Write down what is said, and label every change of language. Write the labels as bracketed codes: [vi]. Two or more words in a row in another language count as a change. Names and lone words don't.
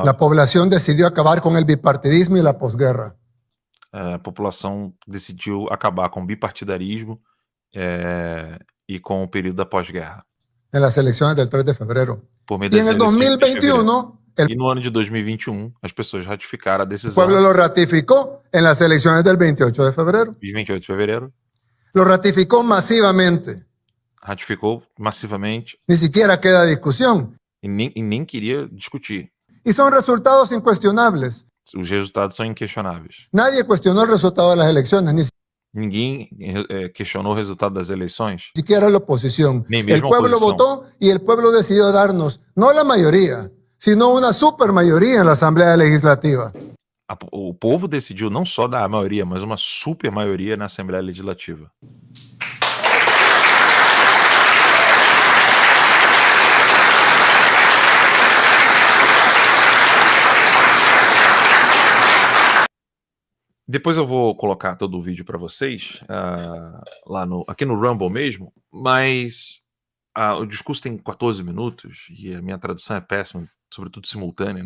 [es] la población decidió acabar con el bipartidismo y la posguerra. [pt] a população decidiu acabar com o bipartidarismo e com o período da pós-guerra, [es] En las elecciones del 3 de febrero. [pt] por meio [es] Y [pt] das [es] en el [pt] eleições de fevereiro. [es] 2021, el [pt] E no ano de 2021, as pessoas ratificaram a decisão [es] pueblo lo ratificó en las elecciones del 28 de febrero. [pt] de 28 de fevereiro, [es] Lo ratificó masivamente. [pt] ratificou massivamente [es] Ni siquiera queda discusión. [pt] e nem queria discutir. [es] Y son resultados incuestionables. [pt] Os resultados são inquestionáveis. [es] Nadie cuestionó el resultado de las elecciones, ni [pt] Ninguém questionou o resultado das eleições, [es] siquiera la oposición. Ni El misma pueblo oposición. votó y el pueblo decidió darnos, no la mayoría, sino una supermayoría en la Asamblea Legislativa. [pt] O povo decidiu não só dar a maioria, mas uma super maioria na Assembleia Legislativa. Depois eu vou colocar todo o vídeo para vocês, aqui no Rumble mesmo, mas o discurso tem 14 minutos e a minha tradução é péssima, sobretudo simultânea, né?